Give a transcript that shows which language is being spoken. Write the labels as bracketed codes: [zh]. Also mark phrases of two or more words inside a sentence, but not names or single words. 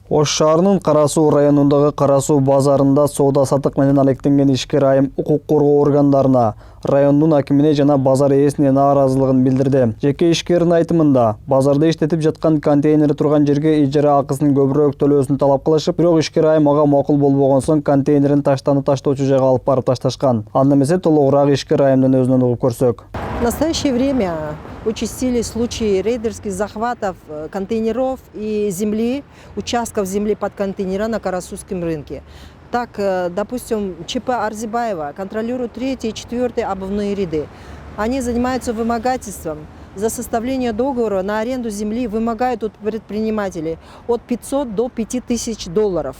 [ky] Ош шаарынын Кара Суу районундагы Кара Суу базарында соода-саттык менен алектенген ишкер айым укук коргоо органдарына, райондун акимине жана базар ээсине нааразылыгын билдирди. Жеке ишкердин айтымында, базарда иштетип жаткан контейнери турган жерге ижара акысын көбүрөөк төлөөсүн талап кылышып, бирок ишкер айым ага макул болбогон соң контейнерин таштаны таштоочу жайга алып барып ташташкан. Анда эмесе толугураак ишкер айымдын өзүнөн угуп көрсөк. [ru] В настоящее время участились случаи рейдерских захватов контейнеров и земли, участков земли под контейнера на Карасусском рынке. Так, допустим, ЧП Арзибаева контролирует 3-й и 4-й обувные ряды. Они занимаются вымогательством. За составление договора на аренду земли вымогают от предпринимателей от 500 до 5000 долларов.